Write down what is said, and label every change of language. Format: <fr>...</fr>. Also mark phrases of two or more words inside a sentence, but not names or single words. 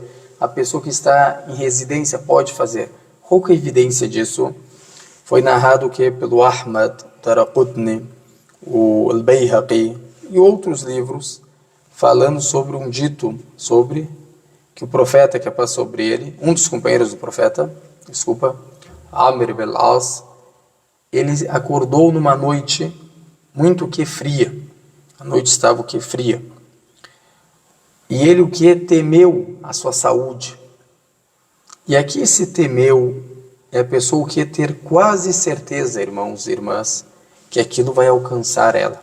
<pt>A pessoa que está em residência pode fazer. Qual que é a evidência disso? Foi narrado o que? Pelo Ahmad, Daraqutni, o Al-Bayhaqi e outros livros falando sobre um dito, sobre que o profeta que passou sobre ele, um dos companheiros do profeta, Amr ibn al-As, ele acordou numa noite muito que fria. A noite estava o que fria. E ele o que temeu a sua saúde. E aqui esse temeu é a pessoa o que ter quase certeza, irmãos e irmãs, que aquilo vai alcançar ela.</pt>